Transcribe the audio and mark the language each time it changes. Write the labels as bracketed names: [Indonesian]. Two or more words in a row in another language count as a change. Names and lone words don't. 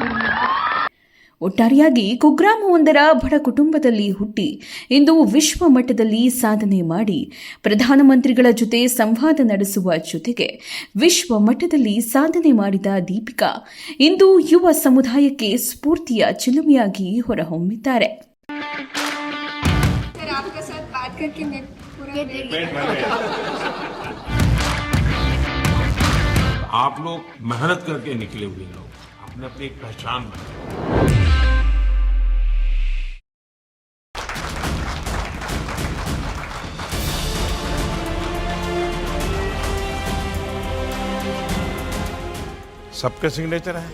[Kannada] ಒಟ್ಟಾರೆಯಾಗಿ ಕುಗ್ರಾಮವೊಂದರ ಬಡ ಕುಟುಂಬದಲ್ಲಿ ಹುಟ್ಟಿ ಇಂದು ವಿಶ್ವ ಮಟ್ಟದಲ್ಲಿ ಸಾಧನೆ ಮಾಡಿ ಪ್ರಧಾನಮಂತ್ರಿಗಳ ಜೊತೆ ಸಂವಾದ ನಡೆಸುವ ಜೊತೆಗೆ ವಿಶ್ವ ಮಟ್ಟದಲ್ಲಿ ಸಾಧನೆ ಮಾಡಿದ ದೀಪಿಕಾ ಇಂದು ಯುವ ಸಮುದಾಯಕ್ಕೆ ಸ್ಫೂರ್ತಿಯ ಚಿಲುಮೆಯಾಗಿ ಹೊರಹೊಮ್ಮಿದ್ದಾರೆ. [Hindi] आप लोग मेहनत करके निकले हुए लोग, अपने अपनी एक पहचान बनाए. सबके सिग्नेचर है?